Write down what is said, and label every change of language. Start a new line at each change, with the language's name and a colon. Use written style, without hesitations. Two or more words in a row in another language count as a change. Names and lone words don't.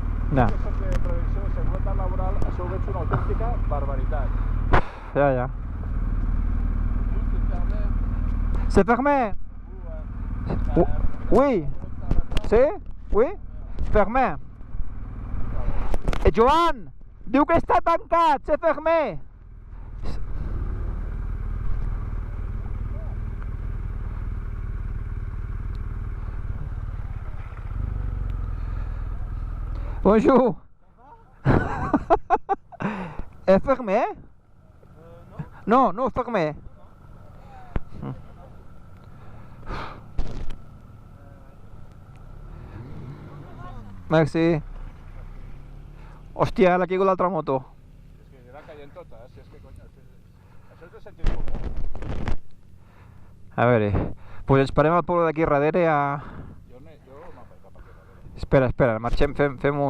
Catalan: Ja. Aquestes de prevenció de seguretat laboral, això ho veig una autèntica barbaritat. Ja.
French: C'est fermé. Oui. Sí? Oui? Fermé.
Catalan: Joan, diu que està tancat,
French: c'est fermé. Bonjour. Est fermé? Non, non, fermé. Merci.
Catalan: Hòstia, ara caigo l'altra moto. És que anirà caient tota, si és que conya, això és de sentit comú. A veure, pues esperem al poble d'aquí darrere a... Jo m'ha fet cap aquí darrere. Espera, marxem, fem-ho...